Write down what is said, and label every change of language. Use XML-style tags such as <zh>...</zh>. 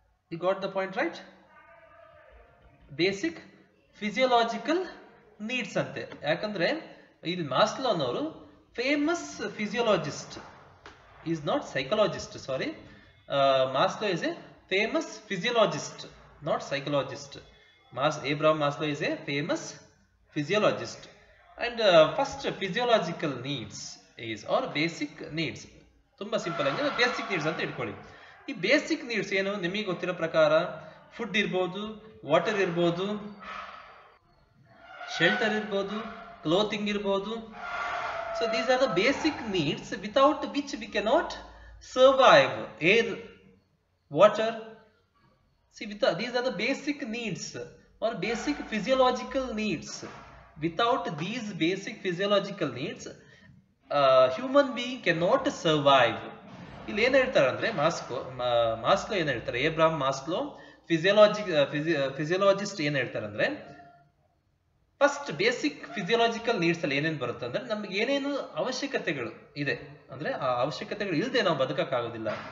<en>You got the point right? Basic physiological needs ಅಂತೆ.</en> <kn>ಯಾಕಂದ್ರೆ ಇಲ್ಲಿ ಮಾಸ್ಲೋ ಅನ್ನೋರು famous ಫಿಸಿಯೋಲಾಜಿಸ್ಟ್,</kn> <en>Is not psychologist. Sorry, Maslow is a famous physiologist, not psychologist. Abraham Maslow is a famous physiologist. And first physiological needs is, or basic needs.</en> <kn>ತುಂಬಾ simple ಆಗಿ basic needs ಅಂತ ಇಟ್ಕೊಳ್ಳಿ. ಈ basic needs ಏನು ನಿಮಗೆ ಗೊತ್ತಿರೋ ಪ್ರಕಾರ, ಫುಡ್ ಇರ್ಬೋದು, ವಾಟರ್ ಇರ್ಬೋದು, ಶೆಲ್ಟರ್ ಇರ್ಬೋದು, ಕ್ಲೋತಿಂಗ್ ಇರ್ಬೋದು.</kn> <en>So these are the basic needs without which we cannot survive. Air, water. See, these are the basic needs or basic physiological needs. Without these basic physiological needs, human being cannot survive.</en> <kn>ಇಲ್ಲಿ ಏನ್ ಹೇಳ್ತಾರೆ ಅಂದ್ರೆ, Maslow ಏನ್ ಹೇಳ್ತಾರೆ, ಏಬ್ರಾಮ್ Maslow ಫಿಸಿಯೋಲಾಜಿಸ್ಟ್ ಏನ್ ಹೇಳ್ತಾರೆ ಅಂದ್ರೆ, first basic physiological needs ಅಲ್ಲಿ ಏನೇನು ಬರುತ್ತೆ ಅಂದ್ರೆ, ನಮ್ಗೆ ಏನೇನು ಅವಶ್ಯಕತೆಗಳು ಇದೆ ಅಂದ್ರೆ, ಆ ಅವಶ್ಯಕತೆಗಳು ಇಲ್ಲದೆ ನಾವು ಬದುಕಕ್ಕಾಗೋದಿಲ್ಲ.</kn>